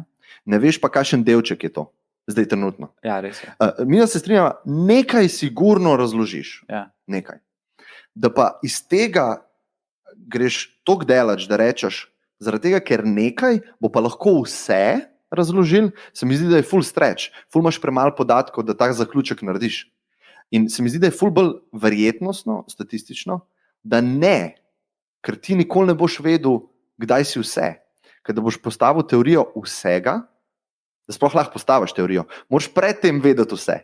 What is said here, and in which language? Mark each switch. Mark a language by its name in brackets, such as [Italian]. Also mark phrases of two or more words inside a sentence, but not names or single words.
[Slovenian] Ne veš pa, kakšen delček je to, zdaj trenutno. Ja, res je. Mi se strinjamo, nekaj sigurno razložiš. Ja. Nekaj. Da pa iz tega greš toliko delač, da rečeš, zaradi tega, ker nekaj bo pa lahko vse razložil, se mi zdi, da je full stretch, full imaš premalo podatkov, da tak zaključek narediš. In se mi zdi, da je full bolj verjetnostno, statistično, da ne, ker ti nikoli ne boš vedel, kdaj si vse. Ker da boš postavil teorijo vsega, da sploh lahko postaviš teorijo, moraš predtem vedeti vse.